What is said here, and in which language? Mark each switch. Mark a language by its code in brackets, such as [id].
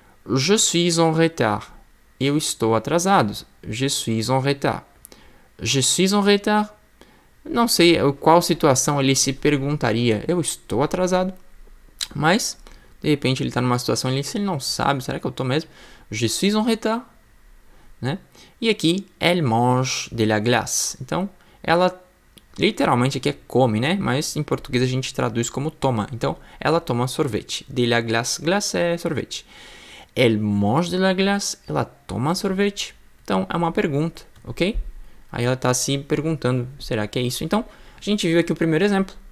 [fr] Je suis en retard. [pt] Eu estou atrasado. [fr] Je suis en retard. Je suis en retard? [pt] Não sei qual situação ele se perguntaria. Eu estou atrasado. Mas, de repente, ele está numa situação ali, se ele não sabe, será que eu estou mesmo? [fr] Je suis en retard. Né? [pt] E aqui, [fr] elle mange de la glace. [pt] Então, ela literalmente aqui é come, né? Mas em português a gente traduz como toma. Então, ela toma sorvete. [fr] De la glace. [pt] Glace é sorvete. [fr] Elle mange de la glace. [pt] Ela toma sorvete. Então, é uma pergunta, ok? Aí ela está se perguntando, será que é isso? Então, a gente viu aqui o primeiro exemplo.